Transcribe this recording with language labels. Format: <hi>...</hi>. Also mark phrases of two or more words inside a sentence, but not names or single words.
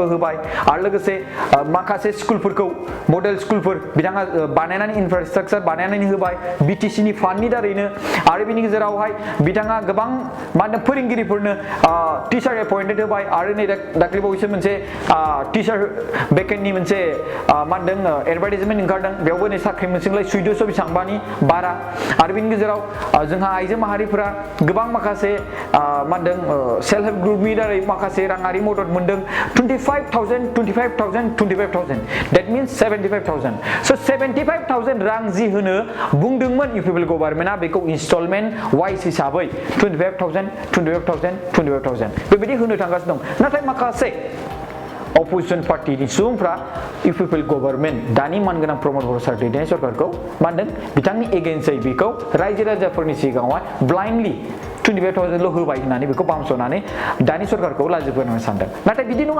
<brx>होबाय आरो लोगोसे माखासे स्कुलफोरखौ मडेल स्कुलफोर बिथाङा बानायनानै इनफ्रास्ट्राक्चार बानायनानै होबाय बिटिसिनि फान्डनि दारैनो आरो बिनि गेजेरावहाय बिथाङा गोबां मा होनदों फोरोंगिरिफोरनो</brx> <en>teacher appointed</en> <brx>होबाय आरो नै दाख्लैबावैसो मोनसे टिचार बेकेन्टनि मोनसे मा होनदों एडभार्टाइजमेन्ट ओंखारदों बेयावबो नै साख्रि मोनसिंलाय 1400 बेसेबांबानि बारा आरो बिनि गेजेराव जोंहा आइजो माहारिफोरा गोबां माखासे मा होनदों</brx> <en>self help group</en> <brx>दारै माखासे राङारि मदद मोनदों 25,000</brx> <en>that means 75,000 so</en> <brx>75,000 रां जि होनो बुंदोंमोन UPPL गभर्नमेन्टआ बेखौ</brx> <en>instalment wise</en> <brx>हिसाबै 25,000 बेबायदि होनो थांगासिनो दं नाथाय माखासे</brx> <en>opposition party</en> <brx>सुबुंफ्रा UPPL गभर्नमेन्ट दानि मानगोनां प्रमद बर' सार दैदेननाय सरकारखौ मा होनदों बिथांनि एगेन्स्टै बेखौ रायजो राजाफोरनि सिगाङावहाय ब्लाइन्डलि 25,000 ल' होबाय होननानै बेखौ बामस'नानै दानि सरकारखौ लाजि फोनांनो सानदों नाथाय बिदि नङा</brx>